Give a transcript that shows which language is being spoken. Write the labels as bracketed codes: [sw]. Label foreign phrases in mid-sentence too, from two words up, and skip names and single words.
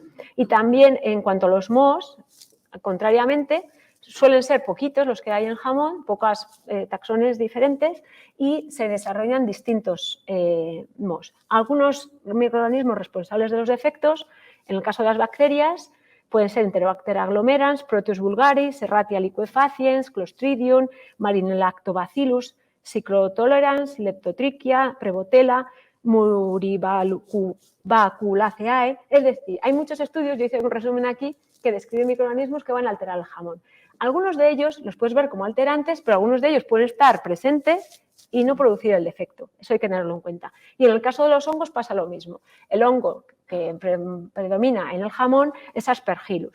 [es] Y también en cuanto a los mohos, contrariamente, suelen ser poquitos los que hay en jamón, pocas taxones diferentes y se desarrollan distintos mohos. Algunos microorganismos responsables de los defectos, en el caso de las bacterias, pueden ser Enterobacter aglomerans, Proteus vulgaris, Serratia liquefaciens, Clostridium, Marinolactobacillus, Cyclotolerans, Leptotrichia, Prevotella, Muribaculaceae. Es decir, hay muchos estudios, yo hice un resumen aquí, que describen microorganismos que van a alterar el jamón. Algunos de ellos los puedes ver como alterantes, pero algunos de ellos pueden estar presentes y no producir el defecto. Eso hay que tenerlo en cuenta. Y en el caso de los hongos pasa lo mismo. El hongo que predomina en el jamón es Aspergillus.